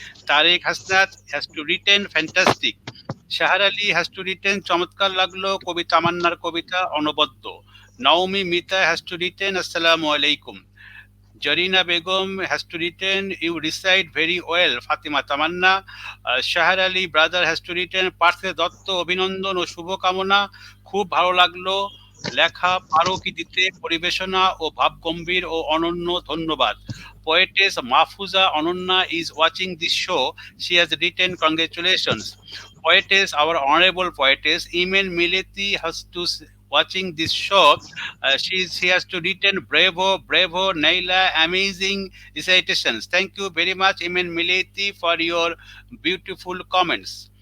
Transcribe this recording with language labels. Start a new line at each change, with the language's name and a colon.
English: Tarek Hasnat has to written, fantastic. Shahar Ali has to written,
Bangla: Chamatkar Laglo, Kobi Tamannar Kobita, Onoboddo.
English: Naomi Mita has to written, Assalamu alaikum. Jarina Begum has to written, you recite very well, Fatima Tamanna. Shahar Ali brother has to written,
Bangla: পার্থে Dutta অভিনন্দন ও শুভকামনা, খুব ভালো লাগলো লেখা, পারো কি দিতে পরিবেশনা ও ভাবগম্ভীর ও অনন্য, ধন্যবাদ.
English: Poetess Mahfuza Anonna is watching this show. She has written, congratulations. Poetess, our honorable poetess, Imen Mileti has to watching this show. She has to written, bravo, bravo, Neyla, amazing recitations. Thank you very much, Imen Mileti, for your beautiful comments.